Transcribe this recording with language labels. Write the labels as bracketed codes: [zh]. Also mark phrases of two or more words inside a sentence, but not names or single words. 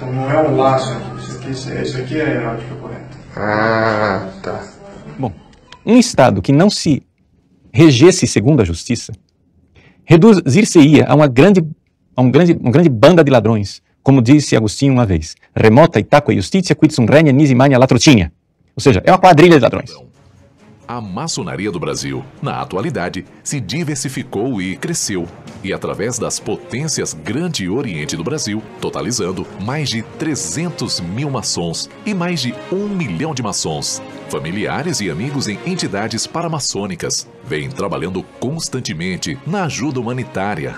[pt] Então não é um laço aqui. Isso aqui é a heráldica correta. Ah, tá. Bom, um Estado que não se regesse segundo a justiça reduzir-se-ia a uma grande banda de ladrões, como disse Agostinho uma vez. [la] Remota itaque justitia quid sum regna nisi magna latrocinha. [pt] Ou seja, é uma quadrilha de ladrões. A maçonaria do Brasil, na atualidade, se diversificou e cresceu, e através das potências Grande e Oriente do Brasil, totalizando mais de 300 mil maçons e mais de 1 milhão de maçons, familiares e amigos em entidades paramaçônicas, vêm trabalhando constantemente na ajuda humanitária.